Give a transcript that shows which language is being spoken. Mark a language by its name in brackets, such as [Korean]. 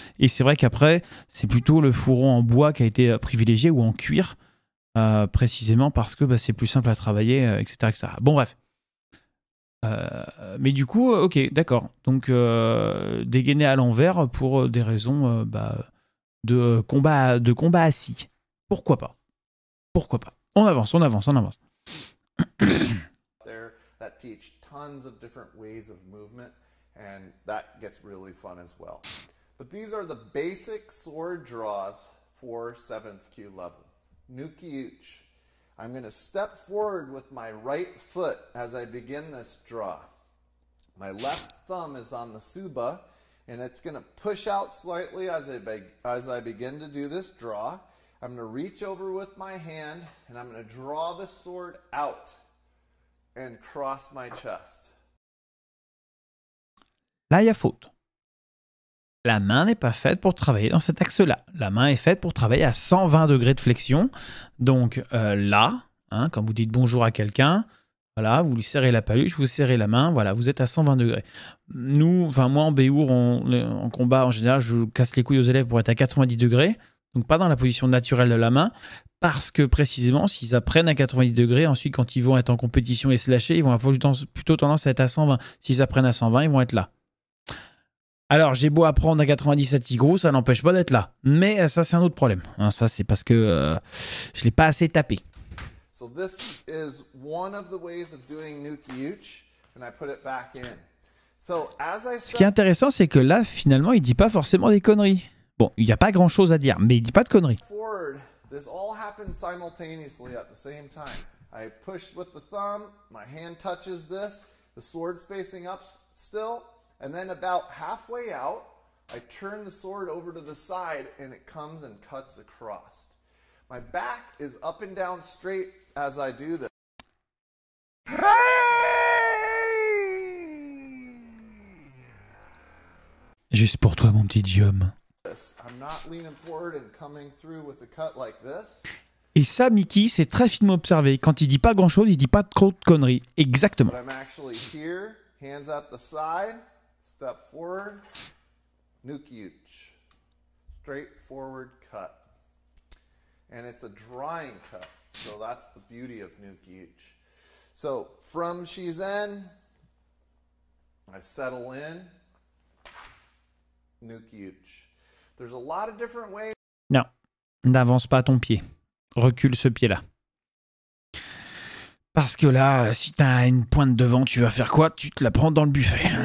[French] Et c'est vrai qu'après, c'est plutôt le fourreau en bois qui a été privilégié, ou en cuir, précisément parce que c'est plus simple à travailler, etc., etc. Bon, bref. Mais du coup, ok, d'accord. Donc, dégainer à l'envers pour des raisons de combat assis. Pourquoi pas? Pourquoi pas? On avance. [English] There that teach tons of different ways of movement, and that gets really fun as well. But these are the basic sword draws for 7th Q level. Nuki-uchi. I'm going to step forward with my right foot as I begin this draw. My left thumb is on the tsuba, and it's going to push out slightly as I begin to do this draw. I'm going to reach over with my hand, and I'm going to draw the sword out and cross my chest. [French] Là, il y a faute. La main n'est pas faite pour travailler dans cet axe-là. La main est faite pour travailler à 120 degrés de flexion. Donc là, quand vous dites bonjour à quelqu'un, voilà, vous lui serrez la paluche, vous serrez la main, voilà, vous êtes à 120 degrés. Moi en Béour, en combat, en général, je casse les couilles aux élèves pour être à 90 degrés. Donc pas dans la position naturelle de la main, parce que précisément, s'ils apprennent à 90 degrés, ensuite quand ils vont être en compétition et se lâcher, ils vont avoir plutôt tendance à être à 120. S'ils apprennent à 120, ils vont être là. Alors, j'ai beau apprendre à 90 à Tigrou, ça n'empêche pas d'être là. Mais ça, c'est un autre problème. Ça, c'est parce que je ne l'ai pas assez tapé. [English] So this is one of the ways of doing Nuki-uchi, and I put it back in. So as I [French] Ce qui est intéressant, c'est que là, finalement, il ne dit pas forcément des conneries. Bon, il n'y a pas grand-chose à dire, mais il ne dit pas de conneries. [English] Forward, this all happens simultaneously at the same time. I push with the thumb, my hand touches this, the sword's facing up still, and then about halfway out, I turn the sword over to the side and it comes and cuts across. My back is up and down straight as I do this. [French] Juste pour toi, mon petit Guillaume. [English] I'm not leaning forward and coming through with a cut like this. [French] Et ça, Mickey, c'est très finement observé. Quand il dit pas grand-chose, il dit pas trop de conneries. Exactement. [English] But I'm actually here, hands at the side, step forward, Nuki-uchi. Straight forward cut. And it's a drawing cut, so that's the beauty of Nuki-uchi. So from Shizen, I settle in, Nuki-uchi. There's a lot of different ways. [French] Non, n'avance pas ton pied. Recule ce pied-là. Parce que là, si t'as une pointe devant, tu vas faire quoi? Tu te la prends dans le buffet.